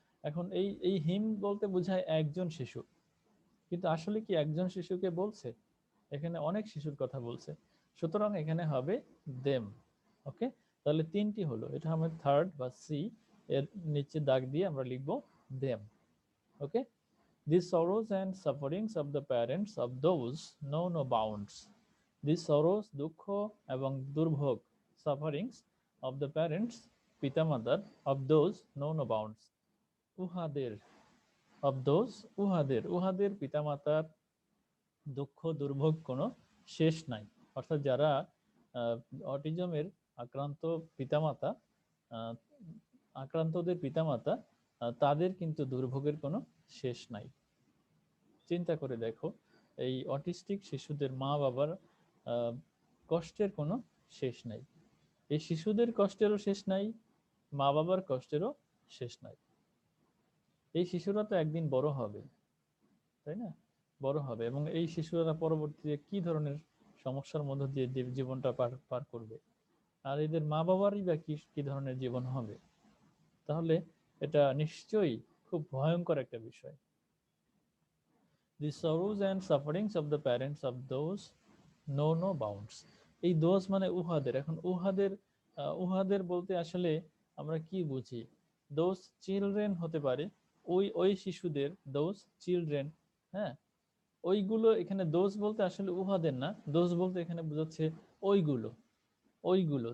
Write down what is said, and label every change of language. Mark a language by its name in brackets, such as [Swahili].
[Bangla] এখন এই এই হিম বলতে বোঝায় একজন শিশু, কিন্তু আসলে কি একজন শিশুকে বলছে? এখানে অনেক শিশুর কথা বলছে, সুতরাং এখানে হবে দেম। ওকে, তাহলে তিনটি হলো, এটা হবে থার্ড বা সি, এর নিচে দাগ দিয়ে আমরা লিখবো them. [English] Okay, the sorrows and sufferings of the parents of those know no bounds. The sorrows, [Bangla] দুঃখ এবং দুর্ভোগ, [English] sufferings of the parents, [Bangla] পিতামাতার, [English] of those know no bounds, [Bangla] উহাদের, [English] of those, [Bangla] উহাদের, উহাদের পিতামাতার দুঃখ দুর্ভোগ কোনো শেষ নাই। অর্থাৎ যারা অটিজমের আক্রান্ত পিতামাতা, আক্রান্তদের পিতামাতা, তাদের কিন্তু দুর্ভোগের কোনো শেষ নাই। চিন্তা করে দেখো, এই অটিস্টিক শিশুদের মা বাবার কষ্টের কোনো শেষ নাই। এই শিশুদের কষ্টেরও শেষ নাই, মা বাবার কষ্টেরও শেষ নাই। এই শিশুরা তো একদিন বড় হবে, তাই না? বড় হবে, এবং এই শিশুরা পরবর্তীতে কি ধরনের সমস্যার মধ্য দিয়ে জীবনটা পার করবে, আর এদের মা বাবারই বা কি ধরনের জীবন হবে। তাহলে এটা নিশ্চয়ই খুব ভয়ঙ্কর একটা বিষয়। [English] The sorrows and sufferings of the parents of those know no bounds. [Bangla] এই দোজ মানে উহাদের। এখন উহাদের, উহাদের বলতে আসলে আমরা কি বুঝি? [English] those children [Bangla] হতে পারে, ওই শিশুদের, দোজ চিলড্রেন। হ্যাঁ, ওইগুলো, এখানে দোজ বলতে আসলে উহাদের না, দোজ বলতে এখানে বোঝাচ্ছে ওইগুলো, ওইগুলো।